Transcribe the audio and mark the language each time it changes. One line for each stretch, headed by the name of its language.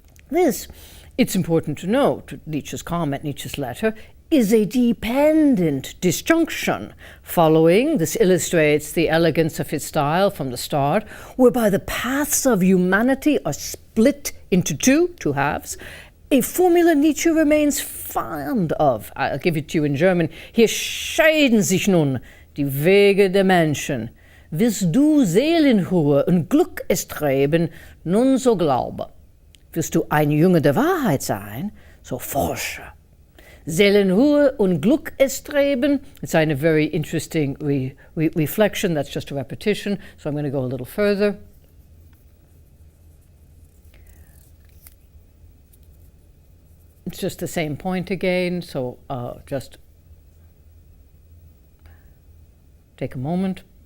English: This, it's important to note, Nietzsche's comment, Nietzsche's letter, is a dependent disjunction. Following, this illustrates the elegance of his style from the start, whereby the paths of humanity are split into two halves, a formula Nietzsche remains fond of. I'll give it to you in German.
German: Hier scheiden sich nun die Wege der Menschen. Willst du Seelenruhe und Glück erstreben, nun so glaube. Willst du ein Junge der Wahrheit sein, so forsche. Seelenruhe und Glück erstreben.
English: It's a very interesting reflection. That's just a repetition, so I'm going to go a little further. It's just the same point again, so just take a moment.